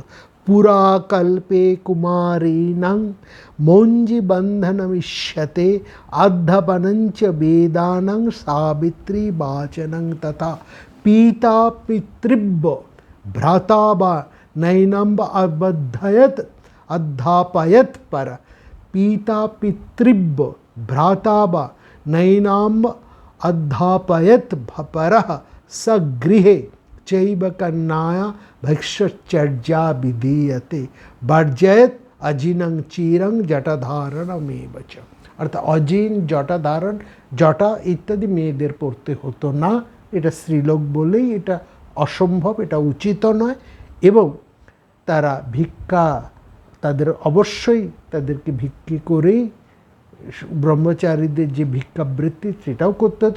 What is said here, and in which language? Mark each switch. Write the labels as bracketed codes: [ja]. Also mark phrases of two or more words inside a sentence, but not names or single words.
[sa] পুরাকল্পে কুমারীনাং মৌঞ্জি বন্ধনমিষ্যতে আধ্যাপনঞ্চ বেদানাং সাবিত্রী বাচনং তথা পিতা পিতৃব্য ভ্রাতা বা নৈনম্ব अध्यापयत पर। पिता पितृव्य भ्राता वा नैनाम अध्यापयत परः स गृहे चैव कन्याया भिक्षचर्या विधीयते वर्जयत अजिनं चिरं जटाधारणमेव च। [bn] অর্থাৎ অজিন, জটাধারণ, জটা ইত্যাদি মেয়েদের পড়তে হতো না। এটা স্ত্রীলোক বলেই এটা অসম্ভব, এটা উচিত নয়। এবং তারা ভিক্ষা, তাদের অবশ্যই তাদেরকে ভিক্ষি করেই ব্রহ্মচারীদের যে ভিক্ষাবৃত্তি সেটাও করতে হতো।